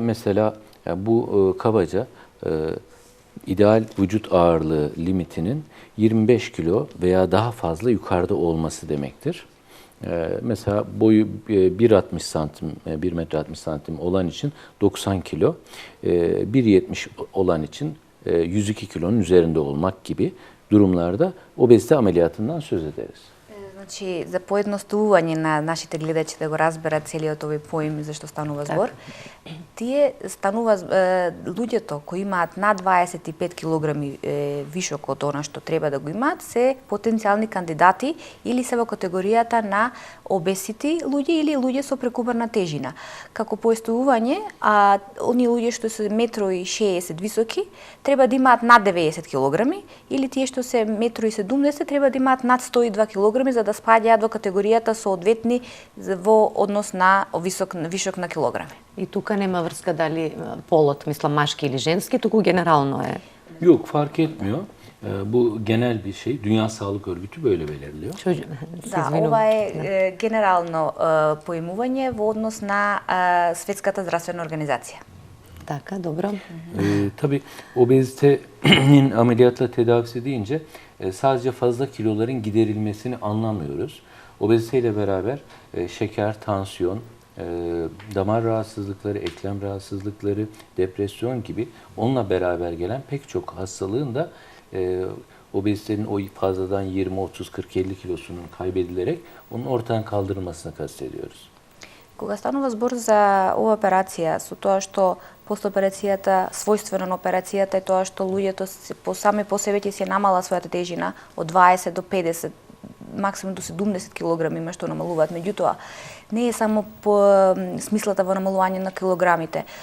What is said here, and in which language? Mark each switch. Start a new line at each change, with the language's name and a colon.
Turkish: Mesela bu kabaca ideal vücut ağırlığı limitinin 25 kilo veya daha fazla yukarıda olması demektir. Mesela boyu 1.60 santim, 1 metre 60 santim olan için 90 kilo, 1.70 olan için 102 kilonun üzerinde olmak gibi durumlarda obezite ameliyatından söz ederiz.
Macedonian: Значи, за поедноставување на нашите гледачи да го разберат целиот овој поим за што станува збор, тие станува луѓето кои имаат над 25 килограми вишок од она што треба да го имаат, се потенцијални кандидати или се во категоријата на обесити луѓе или луѓе со прекумерна тежина. Како поедноставување, оние луѓе што се 1,60 м високи треба да имаат над 90 килограми или тие што се 1,70 м треба да имаат над 102 килограми за да спаѓаат во категоријата соодветни во однос на вишок на килограми. И тука нема врска дали полот, мислам машки или женски, туку генерално е.
Turkish: Yok, fark etmiyor. Bu genel bir şey. Dünya Sağlık Örgütü böyle belirliyor.
Macedonian: Да, ова е генерално поимување во однос на Светската здравствена организација. Така, добро.
Turkish: Tabii obezitenin ameliyatla tedavisi deyince sadece fazla kiloların giderilmesini anlamıyoruz. Obeziteyle beraber şeker, tansiyon, damar rahatsızlıkları, eklem rahatsızlıkları, depresyon gibi onunla beraber gelen pek çok hastalığın da obezitenin o fazladan 20, 30, 40, 50 kilosunun kaybedilerek onun ortadan kaldırılmasını kastediyoruz.
Macedonian: Кога станува збор за ова операција, со тоа што постоперацијата, својствено на операцијата е тоа што луѓето сами по себе ќе се намала својата тежина од 20 до 50, максимум до 70 килограми има што намалуваат. Меѓутоа, не е само по смислата во намалување на килограмите.